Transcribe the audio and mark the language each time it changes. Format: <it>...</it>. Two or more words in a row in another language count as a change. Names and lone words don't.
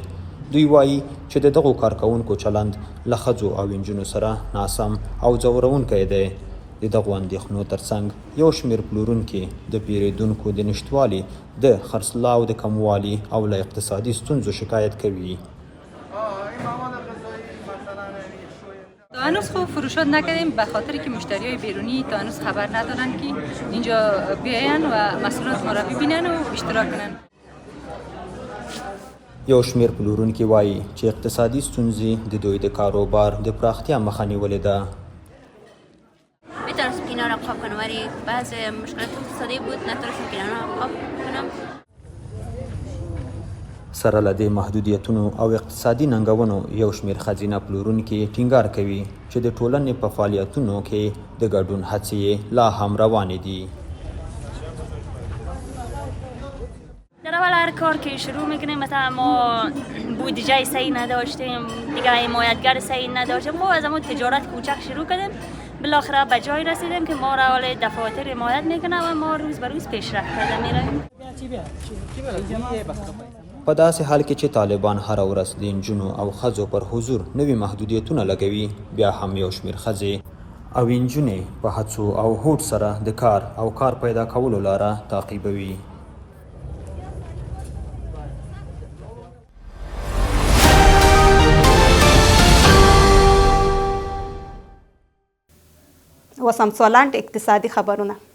<ps>دوی وایي چې د دغو کارکوونکو چلند له ښځو او نجونو سره ناسم او ځورونکی دی. د دغو اندېښنو ترڅنګ یو شمېر پلورونکي د پیرودونکو د نشتوالي، د خرڅلاو د کموالي او له اقتصادي ستونزو شکایت کوي.</ps> <fa>تا هنوز خوب فروشات نکردیم به خاطر که مشتریای بیرونی تا هنوز خبر ندارن که اینجا بیاین و محصولات ما را ببینن و اشتراک کنن.</fa> <ps>یو شمېر پلورونکي وایي چې اقتصادي ستونزې د دوی د کاروبار د پراختیا مخه نیولې ده.</ps> <fa>میتونستم کنار قاب کنم ولی بعض مشکلات اقتصادی بود نتونستم کنار قاب کنم.</fa> <ps>سره له دې محدودیتونو او اقتصادي ننګونو یو شمېر ښځینه پلورونکي ټینګار کوي چې د ټولنې په فعالیتونو کې د ګډون هڅې لا هم روانې دي.</ps> <fa>در اول هر کار که شروع میکنیم مثلا ما بودجه صحیح نداشتیم، دیگه حمایتگر صحیح نداشتیم، ما از همون تجارت کوچک شروع کردیم، بالاخره به جایی رسیدیم که ما را حال دفاتر حمایت میکنه و ما روز به روز پیشرفت کرده میرویم.</fa> <ps>په داسې حال کې چې طالبان هره ورځ د نجونو او ښځو پر حضور نوي محدودیتونه لګوي، بیا هم یو شمېر ښځې او نجونې په هڅو او هوډ سره د کار او کار پیدا کولو لاره تعقیبوي. وسم سوالانټ اقتصادي خبرونه.</ps>